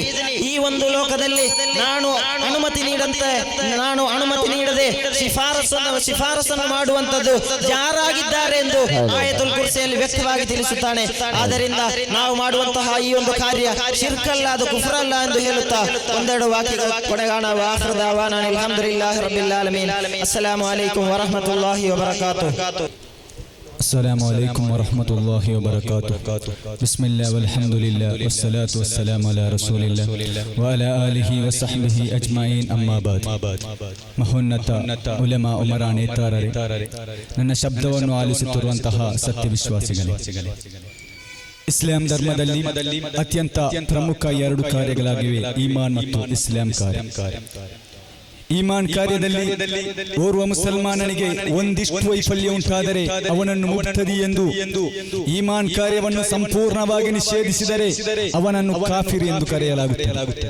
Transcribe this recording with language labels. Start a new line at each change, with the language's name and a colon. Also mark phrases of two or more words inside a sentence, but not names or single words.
Kannada: ಈ ಒಂದು ಲೋಕದಲ್ಲಿ ನಾನು ಅನುಮತಿ ನೀಡದೆ ಶಿಫಾರಸನ್ನು ಮಾಡುವಂತದ್ದು ಯಾರಾಗಿದ್ದಾರೆ ಎಂದು ಆಯತುಲ್ ಕುರ್ಸಿಯಲ್ಲಿ ವ್ಯಕ್ತವಾಗಿ ತಿಳಿಸುತ್ತಾನೆ. ಆದ್ದರಿಂದ ನಾವು ಮಾಡುವಂತಹ ಈ ಒಂದು ಕಾರ್ಯ ಶಿರ್ಕಲ್ಲ, ಅದು ಕುಫ್ರಲ್ಲ ಎಂದು ಹೇಳುತ್ತಾ ಒಂದೆರಡು ವಾಕ್ಯಗಳ ಕೊನೆಗಾಣ.
Arabic: آخر دعوانا الحمد لله رب العالمين. السلام عليكم ورحمة الله وبركاته. السلام عليكم ورحمة الله وبركاته. بسم الله والحمد لله والصلاة والسلام على رسول الله وعلى آله وصحبه أجمعين أما بعد.
Kannada: ಮಹೋನ್ನತ ಉಲಮಾ ಉಮರಾ ನೇತಾರರೇ, ನನ್ನ ಶಬ್ದವನ್ನು ಆಲಿಸುತ್ತಿರುವಂತಹ ಸತ್ಯ ವಿಶ್ವಾಸಿಗಳೇ, ಇಸ್ಲಾಂ ಧರ್ಮದಲ್ಲಿ ಅತ್ಯಂತ ಪ್ರಮುಖ ಎರಡು ಕಾರ್ಯಗಳಾಗಿವೆ ಈಮಾನ್ ಮತ್ತು ಇಸ್ಲಾಂ ಕಾರ್ಯ. ಈಮಾನ್ ಕಾರ್ಯದಲ್ಲಿ ಓರ್ವ ಮುಸಲ್ಮಾನನಿಗೆ ಒಂದಿಷ್ಟು ವೈಫಲ್ಯ ಉಂಟಾದರೆ ಅವನನ್ನು ಮುಬ್ತದಿ ಎಂದು, ಈಮಾನ್ ಕಾರ್ಯವನ್ನು ಸಂಪೂರ್ಣವಾಗಿ ನಿಷೇಧಿಸಿದರೆ ಅವನನ್ನು ಕಾಫಿರ್ ಎಂದು ಕರೆಯಲಾಗುತ್ತದೆ.